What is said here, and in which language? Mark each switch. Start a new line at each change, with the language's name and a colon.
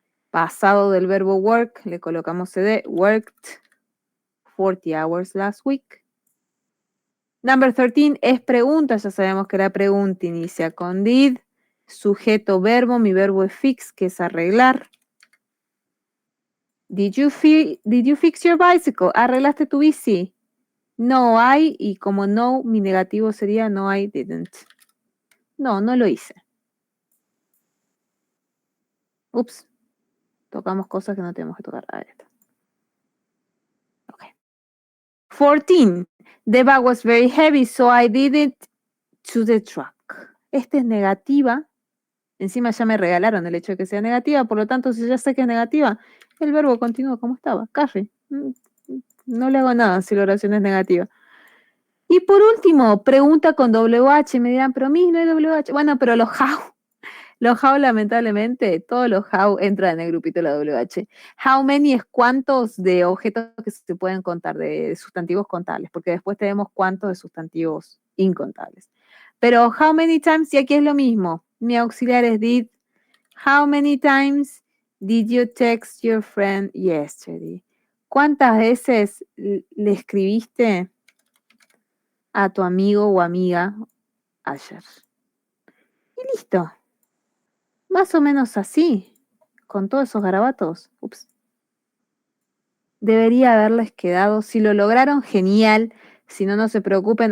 Spanish: Pasado del verbo work, le colocamos cd,
English: worked 40 hours last week.
Spanish: Number 13 es pregunta, ya sabemos que la pregunta inicia con did, sujeto verbo, mi verbo es fix, que es arreglar.
English: Did you fix your bicycle?
Spanish: ¿Arreglaste tu bici?
English: No, I,
Spanish: y como no, mi negativo sería
English: no, I didn't.
Spanish: No, no lo hice. Ups, tocamos cosas que no tenemos que tocar. A ver, esta. Ok. 14.
English: The bag was very heavy, so I did it to the truck.
Spanish: Esta es negativa. Encima ya me regalaron el hecho de que sea negativa, por lo tanto, si ya sé que es negativa, el verbo continúa como estaba. Carry. No le hago nada si la oración es negativa. Y por último, pregunta con WH. Me dirán, pero a mí no hay WH. Bueno, pero los how. Los how, lamentablemente, todos los how entran en el grupito de la WH. How many es cuántos de objetos que se pueden contar, de sustantivos contables, porque después tenemos cuántos de sustantivos incontables. Pero
English: how many times,
Spanish: y aquí es lo mismo. Mi auxiliar es did.
English: How many times did you text your friend yesterday?
Spanish: ¿Cuántas veces le escribiste a tu amigo o amiga ayer? Y listo. Más o menos así, con todos esos garabatos. Ups. Debería haberles quedado. Si lo lograron, genial. Si no, no se preocupen.